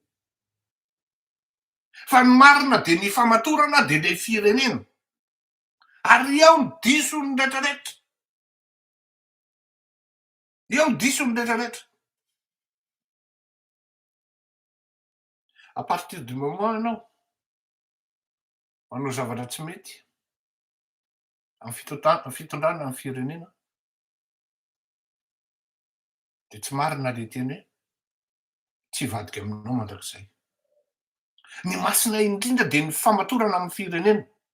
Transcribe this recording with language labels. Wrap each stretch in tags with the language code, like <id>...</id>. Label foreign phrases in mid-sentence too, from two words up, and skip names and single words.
<mg>fa ny marina de ny famatorana de le firenena ary eo ny disony rehetrarehetra eo ny disony rehetrarehetra</mg> <fr>à partir du moment</fr> <mg>ianao manao zavatra tsy mety amy fitondrana amy firenena de tsy marina le teny hoe tsy hivadika aminao mandrakizay ny masina indrindra de ny famatorana amy firenena</mg>